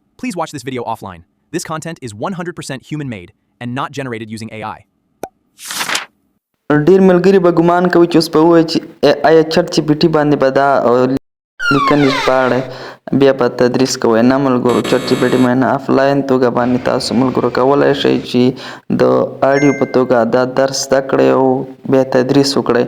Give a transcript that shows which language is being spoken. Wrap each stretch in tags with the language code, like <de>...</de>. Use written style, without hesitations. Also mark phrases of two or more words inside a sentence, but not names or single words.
<en>Please watch this video offline. This content is 100% human-made and not generated using AI.</en> <ps>ډیر ملګري به ګمان کوي چې اوس به ووایي چې آیا چټ جی پي ټي باندې به دا لیکنې ژباړئ بیا به تدریس کوئ. نه ملګرو، چټ جی پي ټي باندې افلاین توګه باندې تاسو ملګرو کولی شئ چې د اډیو په توګه دا درس زده کړئ او بیا تدریس وکړئ.</ps>